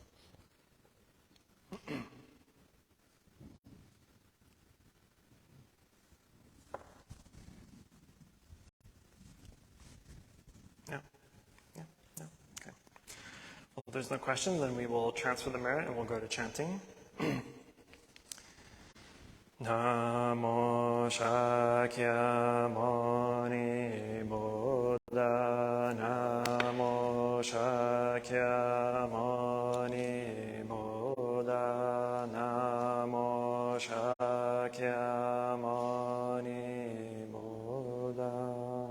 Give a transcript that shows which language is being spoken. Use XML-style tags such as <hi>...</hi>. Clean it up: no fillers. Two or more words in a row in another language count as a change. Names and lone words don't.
<en>No? Yeah? No? Okay. Well, if there's no questions, then we will transfer the merit and we'll go to chanting.</en> <sa>Namo Shakyamuni Buddha, Namo Shakyamuni Buddha, Namo Shakyamuni Buddha.</sa>